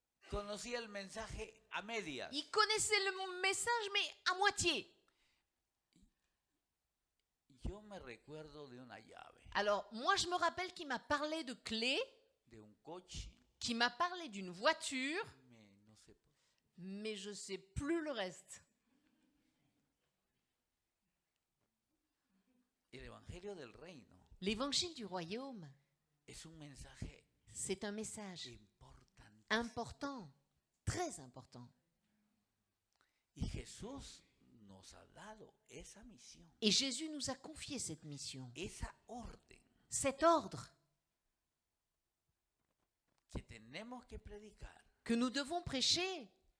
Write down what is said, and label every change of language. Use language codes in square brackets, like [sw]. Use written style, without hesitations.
[es] conocía el mensaje a medias. [fr] il connaissait le message mais à moitié. [es] Yo me recuerdo de una llave, [fr] Alors, moi, je me rappelle qu'il m'a parlé de clés, [es] de un coche, [fr] qu'il m'a parlé d'une voiture, mais [es] no sé por qué. [fr] mais je sais plus le reste. [es] El Evangelio del Reino [fr] L'évangile du royaume, [es] es un mensaje [fr] c'est un message [es] importante. [fr] important, très important. [es] Y Jesús nos ha dado esa misión, [fr] Et Jésus nous a confié cette mission, [es] esa orden [fr] cet ordre [es] que tenemos que predicar [fr] que nous devons prêcher,